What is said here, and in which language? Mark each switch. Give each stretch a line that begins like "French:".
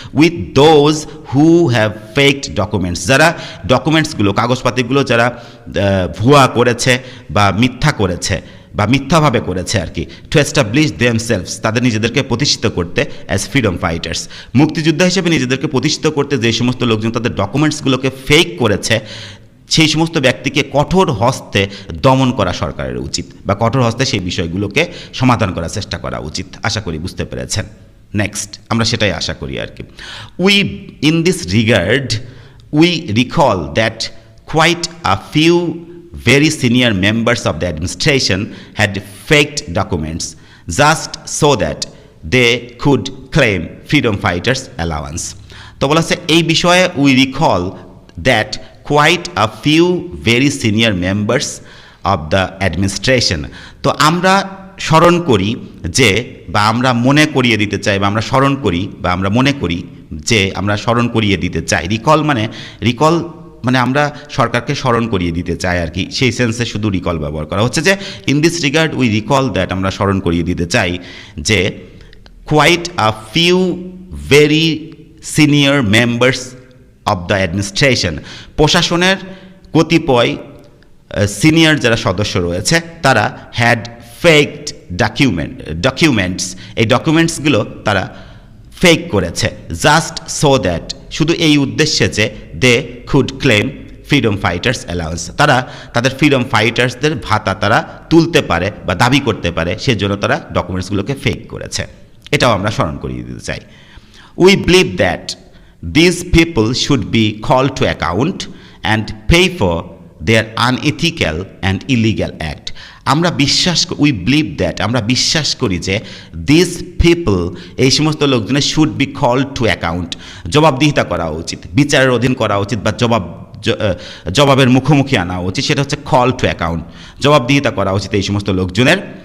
English: with those who have faked documents,
Bangla: যারা ডকুমেন্টসগুলো, কাগজপাতিগুলো যারা ভুয়া করেছে বা মিথ্যা করেছে বা মিথ্যাভাবে করেছে আর কি,
English: to establish themselves,
Bangla: তাদের নিজেদেরকে প্রতিষ্ঠিত করতে,
English: as freedom fighters,
Bangla: মুক্তিযোদ্ধা হিসেবে নিজেদেরকে প্রতিষ্ঠিত করতে যে সমস্ত লোকজন তাদের ডকুমেন্টসগুলোকে ফেক করেছে সেই সমস্ত ব্যক্তিকে কঠোর হস্তে দমন করা সরকারের উচিত, বা কঠোর হস্তে সেই বিষয়গুলোকে সমাধান করার চেষ্টা করা উচিত। আশা করি বুঝতে পেরেছেন। নেক্সট, আমরা সেটাই আশা করি আর কি।
English: We in this regard we recall that quite a few very senior members of the administration had faked documents just so that they could claim freedom fighters allowance.
Bangla: তো বলা হচ্ছে এই বিষয়ে
English: We recall that quite a few very senior members of the administration.
Bangla: তো আমরা স্মরণ করি যে, বা আমরা মনে করিয়ে দিতে চাই, বা আমরা স্মরণ করি, বা আমরা মনে করি যে, আমরা স্মরণ করিয়ে দিতে চাই। রিকল মানে আমরা সরকারকে স্মরণ করিয়ে দিতে চাই আর কি, সেই সেন্সে শুধু রিকল ব্যবহার করা হচ্ছে যে
English: in this regard we recall that,
Bangla: আমরা স্মরণ করিয়ে দিতে চাই যে
English: quite a few very senior members of the administration,
Bangla: প্রশাসনের কতিপয় সিনিয়র যারা সদস্য রয়েছে তারা
English: had faked
Bangla: ডকুমেন্টস, এই ডকুমেন্টসগুলো তারা ফেক করেছে,
English: just so that,
Bangla: শুধু এই উদ্দেশ্যে যে
English: they could claim freedom fighters allowance,
Bangla: তারা তাদের ফ্রিডম ফাইটার্সদের ভাতা তারা তুলতে পারে বা দাবি করতে পারে, সেজন্য তারা ডকুমেন্টসগুলোকে ফেক করেছে। এটাও আমরা স্মরণ করিয়ে দিতে চাই।
English: We believe that these people should be called to account and pay for their unethical and illegal act.
Bangla: আমরা
English: we believe that,
Bangla: আমরা বিশ্বাস করি যে
English: this people,
Bangla: এই সমস্ত লোকজনের
English: should be called to account,
Bangla: জবাবদিহিতা করা উচিত, বিচারের অধীন করা উচিত, বা জবাবের মুখোমুখি আনা উচিত, সেটা হচ্ছে
English: call to account,
Bangla: জবাবদিহিতা করা উচিত এই সমস্ত লোকজনের।